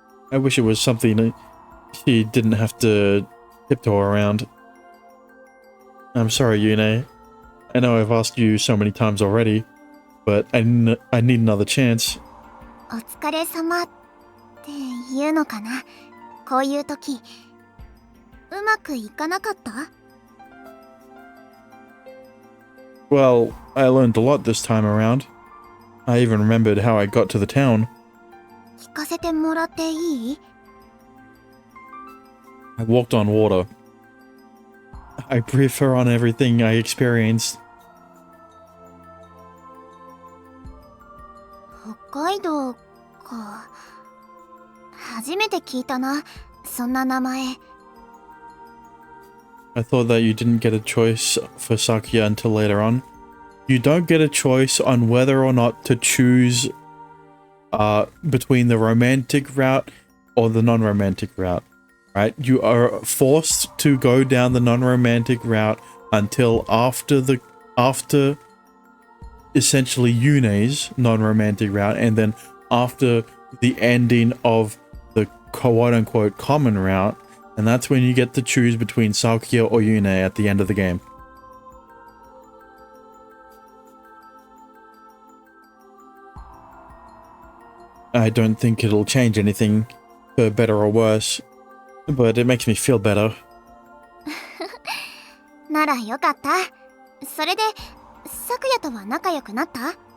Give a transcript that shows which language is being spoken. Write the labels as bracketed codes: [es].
[en] I wish it was something she didn't have to tiptoe around. I'm sorry, Yune. I know I've asked you so many times already, but I need another chance. [ja] お疲れ様って言うのかな。こういう時うまくいかなかった？ [en] Well, I learned a lot this time around. I even remembered how I got to the town. [ja] 聞かせてもらっていい？ [en] I walked on water. I briefed her on everything I experienced. [ja] 北海道か。初めて聞いたな、そんな名前。 [en] I thought that you didn't get a choice for Sakuya until later on. You don't get a choice on whether or not to choose between the romantic route or the non-romantic route, right? You are forced to go down the non-romantic route until after essentially Yune's non-romantic route, and then after the ending of the quote-unquote common route, and that's when you get to choose between Sakuya or Yune at the end of the game. I don't think it'll change anything for better or worse, but it makes me feel better. [ja] ならよかった。それで咲夜とは仲良くなった？